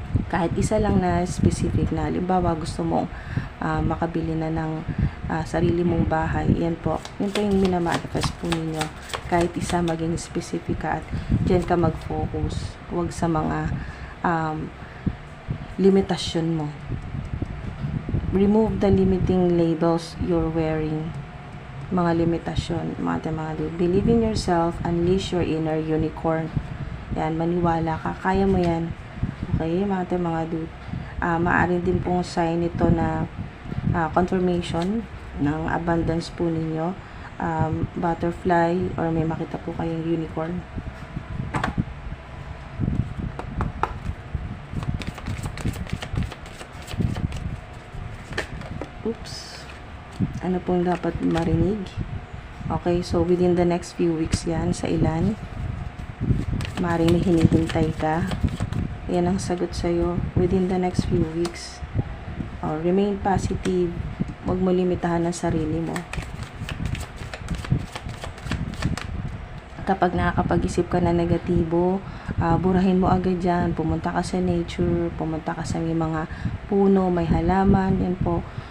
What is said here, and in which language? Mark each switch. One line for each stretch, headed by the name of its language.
Filipino: Kahit isa lang na specific na, halimbawa gusto mong makabili na ng sarili mong bahay, yan po. Yun po yung minamanifest po ninyo. Kahit isa, maging specific ka, at dyan ka mag-focus. Huwag sa mga limitasyon mo.
English: Remove the limiting labels you're wearing.
Filipino: Mga limitasyon, mga dude.
English: Believe in yourself, unleash your inner unicorn.
Filipino: Yan, maniwala ka, kaya mo yan. Okay, mga dude. Maaari din pong sign ito na confirmation ng abundance po ninyo.
English: Butterfly, or
Filipino: may makita po kayong unicorn. Oops. Ano pong dapat marinig?
English: Okay, so within the next few weeks
Filipino: yan, sa ilan, maaaring may hinihintay ka. Yan ang sagot sa'yo
English: within the next few weeks. Remain positive.
Filipino: Huwag mo limitahan ang sarili mo. Kapag nakakapag-isip ka na negatibo, burahin mo agad dyan. Pumunta ka sa nature, pumunta ka sa may mga puno, may halaman, yan po.